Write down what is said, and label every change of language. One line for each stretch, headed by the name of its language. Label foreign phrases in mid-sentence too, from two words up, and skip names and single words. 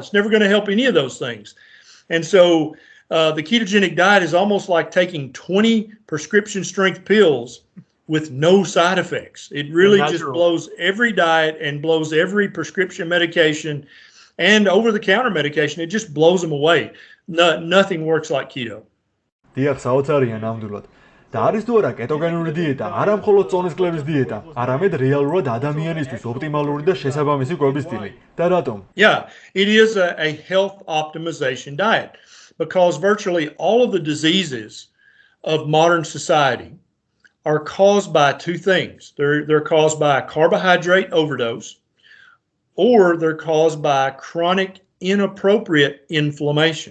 English: It's never going to help any of those things. And so the ketogenic diet is almost like taking 20 prescription strength pills with no side effects. It really just blows every diet and blows every prescription medication and over-the-counter medication. It just blows them away. Nothing works like keto.
Georgian: დიახ, საოცარია ნამდვილად. და არის თუ არა კეტოგენური დიეტა, არა მხოლოდ წონის კლების დიეტა, არამედ რეალურად ადამიანისთვის ოპტიმალური და შესაბამისი კვების სტილი. და რატომ?
English: Yeah, it is a health optimization diet because virtually all of the diseases of modern society are caused by two things. They're caused by carbohydrate overdose, or they're caused by chronic inappropriate inflammation.